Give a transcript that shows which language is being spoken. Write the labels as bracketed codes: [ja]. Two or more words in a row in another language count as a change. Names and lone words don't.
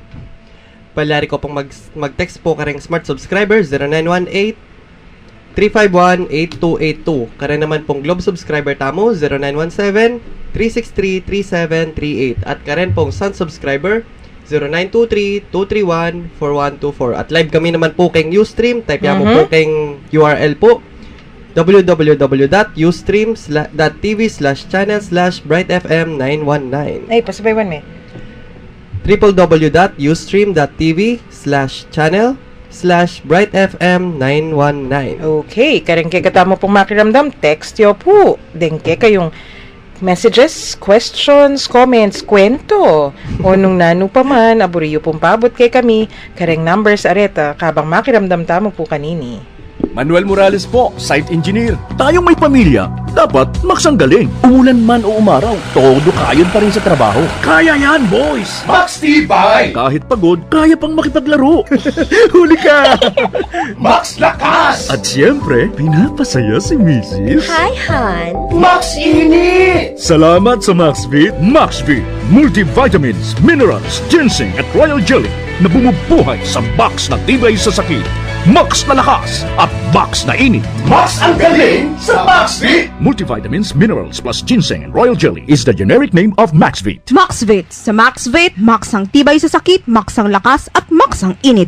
[pam] Palari ko pong mag-text po kareng smart subscribers 0918 351-8282. Kare naman pong Globe subscriber tamo 0917-363-3738. At karen pong Sun subscriber 0923-231-4124. At live kami naman po keng Ustream. Type mo po keng URL po www.ustreams.tv/channel/brightfm919. Ay, pasabaywan me. www.ustream.tv/channel/brightfm919. Okay, karengke katamo pong makiramdam, text yo po. Dengke kayong [en] messages, questions, comments, [pam] kwento. O nung nano pa man, aburiyo pong paabot kay kami, kareng numbers areta, kabang makiramdam tamo po kanini. [tl] Manuel Morales po, [en] site engineer. [tl] Tayong may pamilya, dapat maksanggaling. Umulan man o umaraw, todo kayon pa rin sa trabaho. Kaya yan, boys! Max Tibay! Kahit pagod, kaya pang makipaglaro. Huli ka! Max Lakas! At siyempre, pinapasaya si Mrs. Hi, Han! Max Init! Salamat sa MaxVit. MaxVit, [en] multivitamins, minerals, [tl] ginseng at [en] royal jelly [tl] na bumubuhay sa box na tibay sa sakit. Max na lakas at Max na init. Max ang galing sa MaxVit! [en] Multivitamins, minerals plus ginseng and royal jelly is the generic name of MaxVit. MaxVit. [tl] Sa MaxVit, Max ang tibay sa sakit, Max ang lakas, at Max ang init.